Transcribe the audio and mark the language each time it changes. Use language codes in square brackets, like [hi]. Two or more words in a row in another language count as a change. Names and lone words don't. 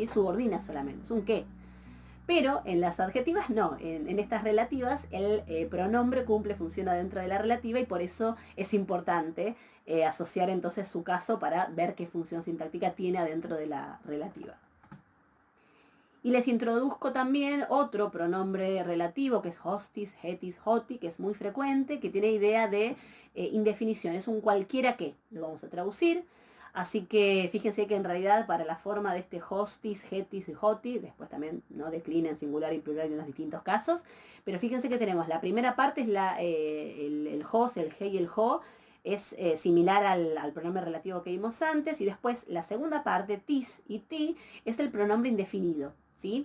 [es] Subordina solamente, es un qué. Pero en las adjetivas no, en estas relativas el pronombre cumple función adentro de la relativa, y por eso es importante asociar entonces su caso para ver qué función sintáctica tiene adentro de la relativa. Y les introduzco también otro pronombre relativo, que es [el] ὅστις, ἥτις, [es] hoti, que es muy frecuente, que tiene idea de indefinición, es un cualquiera que, lo vamos a traducir. Así que fíjense que en realidad para la forma de este [el] ὅστις, ἥτις [es] y hoti, después también no declina en singular y plural en los distintos casos, pero fíjense que tenemos la primera parte es el hos, el he y el ho, es similar al pronombre relativo que vimos antes, y después la segunda parte, tis y ti, es el pronombre indefinido, ¿sí?